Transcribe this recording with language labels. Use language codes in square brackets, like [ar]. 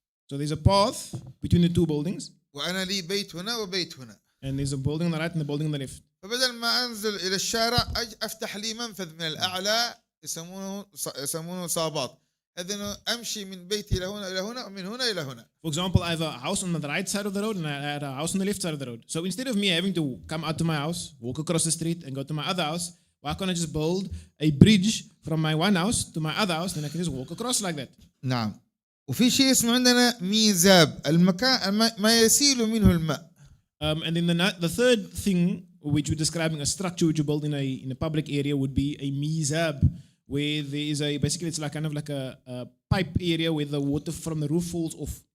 [en] So there's a path between the two buildings. [ar] وأنا لي بيت هنا وبيت هنا. [en] And there's a building on the right and a building on the left. [ar] فبدل ما أنزل إلى الشارع أفتح لي منفذ من الأعلى يسمونه صابات. إذن أمشي من بيتي إلى هنا إلى هنا ومن هنا إلى هنا. [en] For example, I have a house on the right side of the road and I had a house on the left side of the road. So instead of me having to come out to my house, walk across the street and go to my other house, why can't I just build a bridge from my one house to my other house and I can just walk across like that? [ar] نعم. وفي شيء اسمه عندنا ميزاب المكان ما يسيل منه الماء. [en] And then the third thing which we're describing a structure which you build in a public area would be a mizab, where there is basically it's like kind of like a pipe area where the water from the roof falls off.